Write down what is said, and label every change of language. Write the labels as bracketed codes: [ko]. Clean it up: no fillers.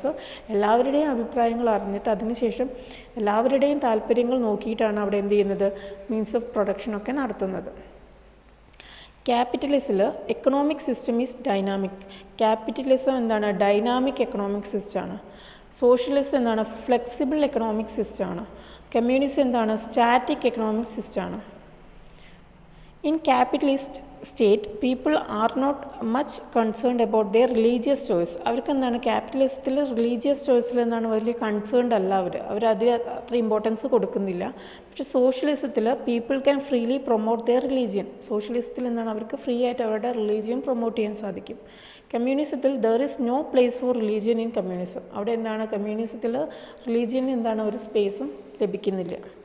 [ml] So എല്ലാവരുടെയും അഭിപ്രായങ്ങൾ അറിഞ്ഞിട്ട് അതിനുശേഷം എല്ലാവരുടെയും താല്പര്യങ്ങൾ നോക്കിയിട്ടാണ് അവിടെ എന്ത് ചെയ്യുന്നത്, മീൻസ് ഓഫ് പ്രൊഡക്ഷനൊക്കെ നടത്തുന്നത്. ക്യാപിറ്റലിസത്തിൽ [en] Economic system is dynamic. [ml] Capitalism എന്താണ്, ഡൈനാമിക് എക്കണോമിക് സിസ്റ്റമാണ്. സോഷ്യലിസം എന്താണ്, ഫ്ലെക്സിബിൾ എക്കണോമിക് സിസ്റ്റമാണ്. കമ്മ്യൂണിസം എന്താണ്, സ്റ്റാറ്റിക് എക്കണോമിക് സിസ്റ്റമാണ്. [en] In capitalist state, people are not much concerned about their religious choice. [ml] അവർക്ക് എന്താണ് ക്യാപിറ്റലിസത്തിൽ റിലീജിയസ് ചോയ്സിൽ എന്താണ് വലിയ കൺസേൺഡ് അല്ല അവരതിൽ അത്ര ഇമ്പോർട്ടൻസ് കൊടുക്കുന്നില്ല. പക്ഷേ സോഷ്യലിസത്തിൽ [en] People can freely promote their religion. [ml] സോഷ്യലിസത്തിൽ എന്താണ് അവർക്ക് ഫ്രീ ആയിട്ട് അവരുടെ റിലീജിയൻ പ്രൊമോട്ട് ചെയ്യാൻ സാധിക്കും. കമ്മ്യൂണിസത്തിൽ [en] There is no place for religion in communism. [ml] അവിടെ എന്താണ് കമ്മ്യൂണിസത്തിൽ റിലീജിയന് എന്താണ് ഒരു സ്പേസും ലഭിക്കുന്നില്ല.